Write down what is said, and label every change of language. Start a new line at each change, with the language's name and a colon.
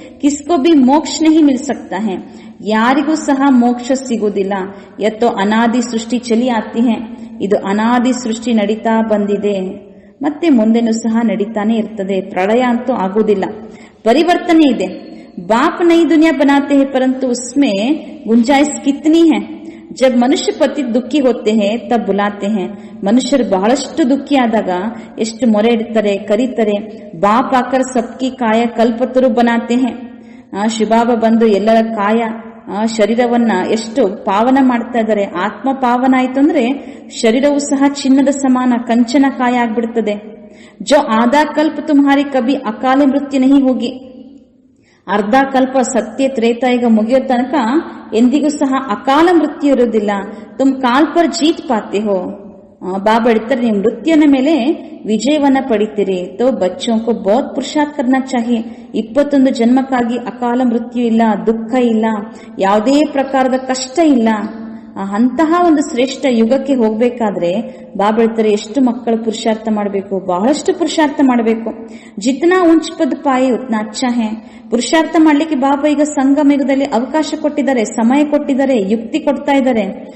Hindi: ಕಿಸ್ಕೋ B ಮೋಕ್ಷ ನಹಿ mill ಸಕ್ತಾ high,
Kannada: ಯಾರಿಗೂ ಸಹ ಮೋಕ್ಷ ಸಿಗುವುದಿಲ್ಲ.
Hindi: ಯತ್ತೋ ಅನಾದಿ ಸೃಷ್ಟಿ ಚಲಿ ಆತಿ ಹೈ,
Kannada: ಇದು ಅನಾದಿ ಸೃಷ್ಟಿ ನಡೀತಾ ಬಂದಿದೆ, ಮತ್ತೆ ಮುಂದೆನೂ ಸಹ ನಡೀತಾನೆ ಇರ್ತದೆ. ಪ್ರಳಯ ಅಂತೂ ಆಗುವುದಿಲ್ಲ, ಪರಿವರ್ತನೆ ಇದೆ.
Hindi: बाप नई दुनिया बनाते हैं परंतु उसमें गुंजाइश कितनी है. जब मनुष्य पति दुखी होते हैं तब बुलाते हैं.
Kannada: ಮನುಷ್ಯರು ಬಹಳಷ್ಟು ದುಃಖಿ ಆದಾಗ ಎಷ್ಟು ಮೊರೆ ಇಡ್ತಾರೆ, ಕರೀತಾರೆ.
Hindi: ಬಾಪ್ ಆಕರ್ ಸಬ್ಕಿ ಕಾಯ ಕಲ್ಪತರು ಬನಾತೆ ಹೇ.
Kannada: ಶಿವಬಾಬಾ ಬಂದು ಎಲ್ಲರ ಕಾಯ ಶರೀರವನ್ನ ಎಷ್ಟು ಪಾವನ ಮಾಡ್ತಾ ಇದ್ದಾರೆ. ಆತ್ಮ ಪಾವನ ಆಯ್ತು ಅಂದ್ರೆ ಶರೀರವು ಸಹ ಚಿನ್ನದ ಸಮಾನ, ಕಂಚನ ಕಾಯ ಆಗ್ಬಿಡ್ತದೆ.
Hindi: ಜೋ ಆಧಾ ಕಲ್ಪ ತುಮ್ಹಾರಿ ಕಭಿ ಅಕಾಲ ಮೃತ್ಯು ನಹಿ ಹೋಗಿ.
Kannada: ಅರ್ಧ ಕಲ್ಪ ಸತ್ಯ ತ್ರೇತಾಯುಗ ಮುಗಿಯೋ ತನಕ ಎಂದಿಗೂ ಸಹ ಅಕಾಲ ಮೃತ್ಯು ಇರುವುದಿಲ್ಲ.
Hindi: ತುಮ್ ಕಾಲ್ ಪರ್ ಜೀತ್ ಪಾತೆ ಹೋ.
Kannada: ಬಾಬಾ ಹೇಳ್ತಾರೆ, ನೀವು ಮೃತ್ಯುನ ಮೇಲೆ ವಿಜಯವನ್ನ ಪಡಿತೀರಿ.
Hindi: ತೋ ಬಚ್ಚೋं को बहुत पुरुषार्थ करना चाहिए.
Kannada: 21 ಜನ್ಮಕ್ಕಾಗಿ ಅಕಾಲ ಮೃತ್ಯು ಇಲ್ಲ, ದುಃಖ ಇಲ್ಲ, ಯಾವುದೇ ಪ್ರಕಾರದ ಕಷ್ಟ ಇಲ್ಲ. ಅಂತಹ ಒಂದು ಶ್ರೇಷ್ಠ ಯುಗಕ್ಕೆ ಹೋಗ್ಬೇಕಾದ್ರೆ ಬಾಬಾ ಹೇಳ್ತಾರೆ, ಎಷ್ಟು ಮಕ್ಕಳು ಪುರುಷಾರ್ಥ ಮಾಡಬೇಕು, ಬಹಳಷ್ಟು ಪುರುಷಾರ್ಥ ಮಾಡಬೇಕು.
Hindi: ಜಿತ್ನಾ ಉಂಚ ಪದ ಪಾಯಿ ಉತ್ನಾ ಅಚ್ಚಾ ಹೇ.
Kannada: ಪುರುಷಾರ್ಥ ಮಾಡ್ಲಿಕ್ಕೆ ಬಾಬಾ ಈಗ ಸಂಗಮ ಯುಗದಲ್ಲಿ ಅವಕಾಶ ಕೊಟ್ಟಿದ್ದಾರೆ, ಸಮಯ ಕೊಟ್ಟಿದ್ದಾರೆ, ಯುಕ್ತಿ ಕೊಡ್ತಾ ಇದ್ದಾರೆ.